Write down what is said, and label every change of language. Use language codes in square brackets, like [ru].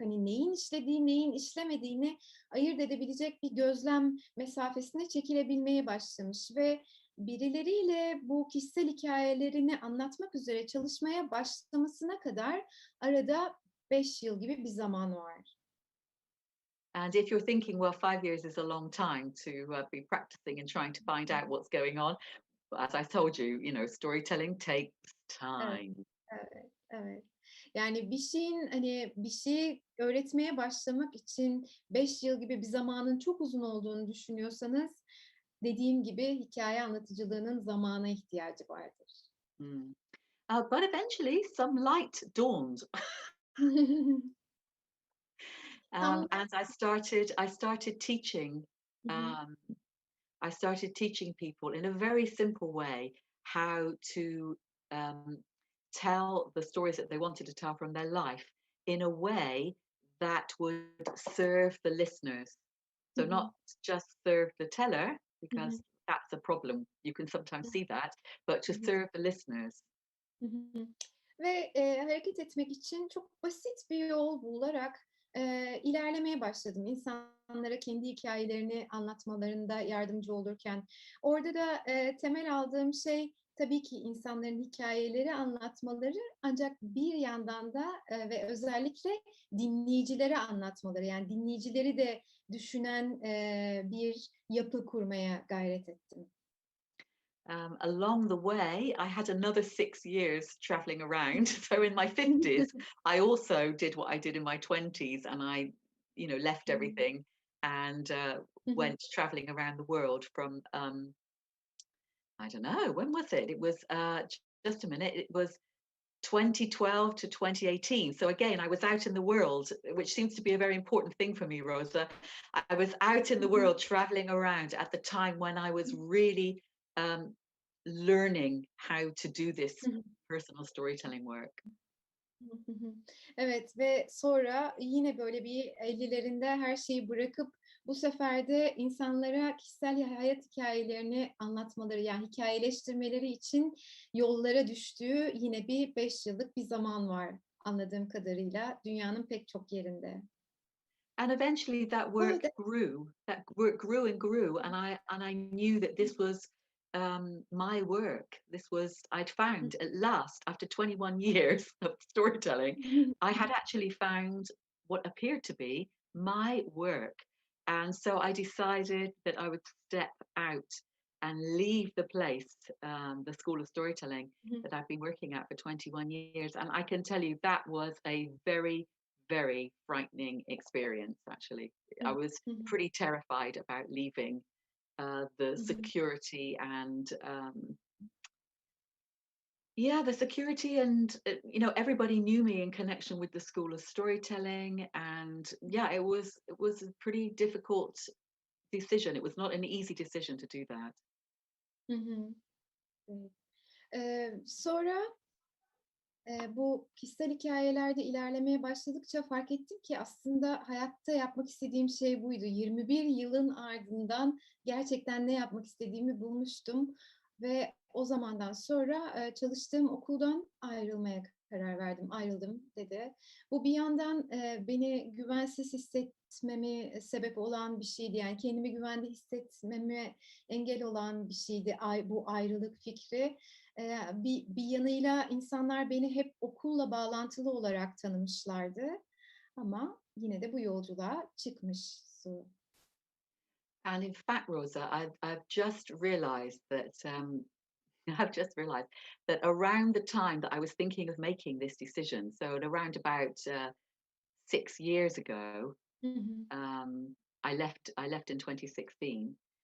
[tr] Hani neyin işlediği, neyin işlemediğini ayırt edebilecek bir gözlem mesafesine çekilebilmeye başlamış ve birileriyle bu kişisel hikâyelerini anlatmak üzere çalışmaya başlamasına kadar arada 5 yıl gibi bir zaman var. [en] And if you're thinking, well, 5 years is a long time to be practicing and trying to find out what's going on, as I told you, storytelling takes [tr] Evet, [en] time. [tr] evet, evet. Yani bir şeyi öğretmeye başlamak için 5 yıl gibi bir zamanın çok uzun olduğunu düşünüyorsanız, dediğim gibi hikâye anlatıcılığının zamana ihtiyacı vardır. Mm. [en] But eventually, some light dawned, [tr] Tam [en] and I started teaching. Hı hı. Um, I started teaching people in a very simple way how to um, tell the stories that they wanted to tell from their life in a way that would serve the listeners. Hı So, hı. not just serve the teller, Hı hı. because that's a problem. You can sometimes see that, but to Hı hı. serve the listeners. Hı hı. [tr] Ve, hareket etmek için çok basit bir yol bularak, ilerlemeye başladım. İnsanlara kendi hikâyelerini anlatmalarında yardımcı olurken. Orada da, temel aldığım şey tabii ki insanların hikâyeleri anlatmaları ancak bir yandan da, ve özellikle dinleyicilere anlatmaları. Yani dinleyicileri de düşünen, bir yapı kurmaya gayret ettim. [en] Along the way, I had another 6 years traveling around. So in my 50s, I also did what I did in my 20s, and I, left Hı hı. everything and Hı hı. went traveling around the world from, I don't know, when was it? It was, just a minute, it was 2012 to 2018. So again, I was out in the world, which seems to be a very important thing for me, Rosa. I was out in Hı the hı. world traveling around at the time when I was really um, learning how to do this Hı hı. personal storytelling work. Hı hı. [tr] Evet ve sonra yine böyle bir 50'lerinde her şeyi bırakıp bu sefer de insanlara kişisel hayat hikâyelerini anlatmaları, yani hikâyeleştirmeleri için yollara düştüğü yine bir 5 yıllık bir zaman var anladığım kadarıyla dünyanın pek çok yerinde. [en] And eventually that Oh, work grew. That work grew and grew, and I knew that this was my work. This was I'd found at last, after 21 years of storytelling, I had actually found what appeared to be my work. And so I decided that I would step out and leave the place, the School of Storytelling that I've been working at for 21 years. And I can tell you that was a very, very frightening experience, actually. I was pretty terrified about leaving the security and yeah, the security and everybody knew me in connection with the School of Storytelling, and yeah, it was a pretty difficult decision. It was not an easy decision to do that. [tr] Hı hı. Evet. Sonra Bu kişisel hikâyelerde ilerlemeye başladıkça fark ettim ki aslında hayatta yapmak istediğim şey buydu. 21 yılın ardından gerçekten ne yapmak istediğimi bulmuştum ve o zamandan sonra, çalıştığım okuldan ayrılmaya karar verdim. "Ayrıldım." dedi. Bu bir yandan, beni güvensiz hissetmeme sebep olan bir şeydi. Yani kendimi güvende hissetmeme engel olan bir şeydi bu ayrılık fikri. Bir yanıyla insanlar beni hep okulla bağlantılı olarak tanımışlardı ama yine de bu yolculuğa çıkmış Su. [en] And in fact, Rosa, I've just realised that I've just realised that around the time that I was thinking of making this decision, so at around about 6 years ago, Hı hı. I left in 2016.